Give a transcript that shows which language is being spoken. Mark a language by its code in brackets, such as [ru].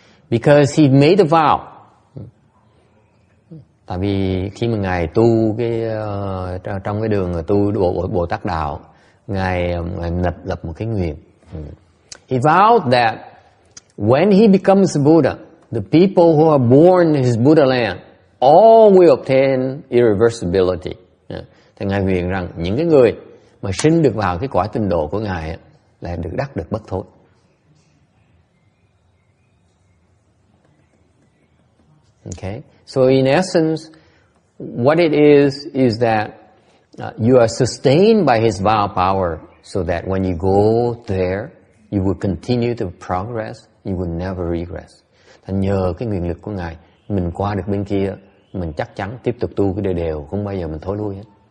[en] Because he made a vow. [vi] Tại vì khi mà ngài tu trong cái đường tu Bồ Tát đạo, ngài lập một cái nguyện. [en] He vowed that when he becomes a Buddha, the people who are born in his Buddha land all will obtain irreversibility. [vi] Thì ngài nguyện rằng những cái người mà sinh được vào cái cõi tịnh độ của ngài là đắc được bất thối. [en] Okay, so in essence, what it is that you are sustained by His vow power, so that when you go there, you will continue to progress, you will never regress. [vi] Thành nhờ cái nguyện lực của Ngài, mình qua được bên kia, mình chắc chắn tiếp tục tu cái đều, không bao giờ mình thối lui hết.